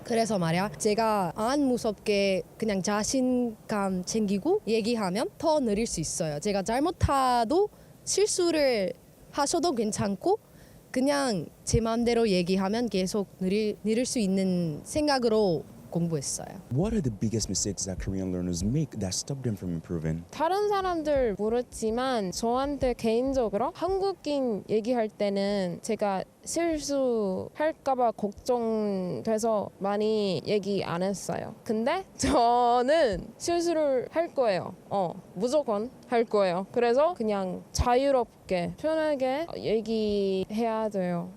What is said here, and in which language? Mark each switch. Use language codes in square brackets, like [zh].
[ko] 그래서 말이야 제가 안 무섭게 그냥 자신감 챙기고 얘기하면 더 느릴 수 있어요. 제가 잘못하도 실수를 하셔도 괜찮고 그냥 제 마음대로 얘기하면 계속 느릴 수 있는 생각으로 공부했어요. [en] What are the biggest mistakes that Korean learners make that stop them from improving? [ko] 다른 사람들 모르지만 저한테 개인적으로 한국인 얘기할 때는 제가 실수할까봐 걱정돼서 많이 얘기 안 했어요. 근데 저는 실수를 할 거예요. 무조건 할 거예요. 그래서 그냥 자유롭게 편하게 얘기해야 돼요.